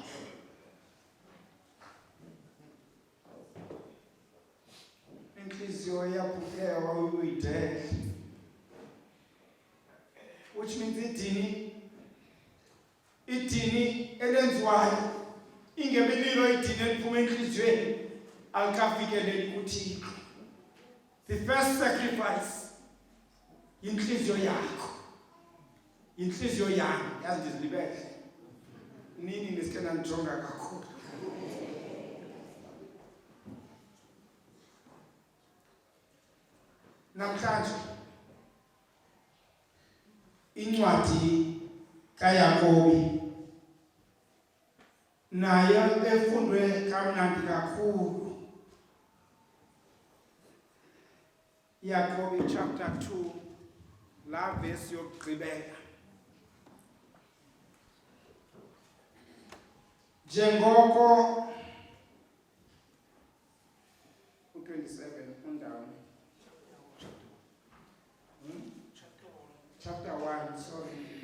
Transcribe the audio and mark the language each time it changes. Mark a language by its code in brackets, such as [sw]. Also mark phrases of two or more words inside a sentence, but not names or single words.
[xh] Inhliziyo yaphukewa uyidele, [en] which means [xh] idini elenziwayo ingemililo idini eliphuma enhliziyweni alikafikeleli kuThixo. [en] The first sacrifice [xh] inhliziyo yakho, inhliziyo yami yazi ndizilibele nini niske nandijonga kakhulu. Namhlanje incwadi kaYakobi nayo efundwe kamnandi kakhulu. Yakobi chapter 2 la verse yokugqibela. Njengoko 27 undawo chapter 1 sorry.